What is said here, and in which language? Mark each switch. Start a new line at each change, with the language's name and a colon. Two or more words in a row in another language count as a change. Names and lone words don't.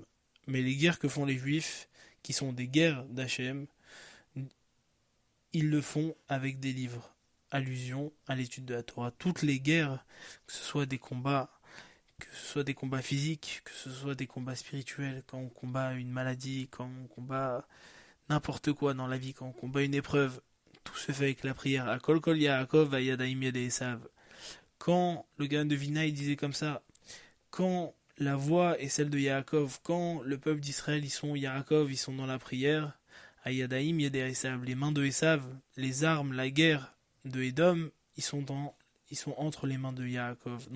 French: Mais les guerres que font les juifs, qui sont des guerres d'Hachem, ils le font avec des livres. Allusion à l'étude de la Torah. Toutes les guerres, que ce soit des combats, que ce soit des combats physiques, que ce soit des combats spirituels, quand on combat une maladie, quand on combat n'importe quoi dans la vie, quand on combat une épreuve, tout se fait avec la prière.
Hebrew: הקול קול יעקב והידים ידי עשו.
French: Quand le gars de Vina il disait comme ça, quand la voix est celle de Yaakov, quand le peuple d'Israël ils sont Yaakov, ils sont dans la prière,
Hebrew: הידים ידי עשו,
French: les mains de Esav, les armes, la guerre de Edom, ils sont entre les mains de Yaakov.